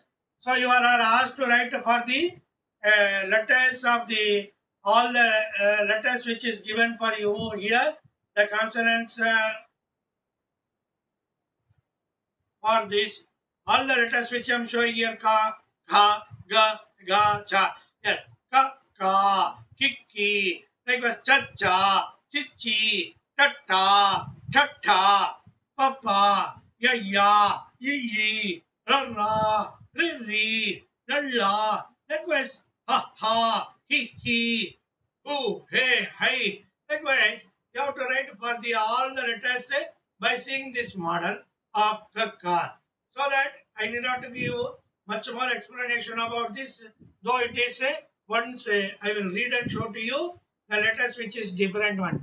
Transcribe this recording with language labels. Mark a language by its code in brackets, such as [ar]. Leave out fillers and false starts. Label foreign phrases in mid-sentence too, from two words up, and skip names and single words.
[en] So you are asked to write for the letters of the all the letters which is given for you here. The consonants for this. All the letters which I am showing here, ka, kha, ga, ga, cha. Here, ka, kiki, likewise cha, cha, chichi, tata, tata, papa, ya, yi, ra, ri, la. Likewise, ha, hi, hu, hey. Likewise, you have to write for the all the letters by seeing this model of Kakar. So that I need not to give much more explanation about this, though it is once I will read and show to you the letters which is different one.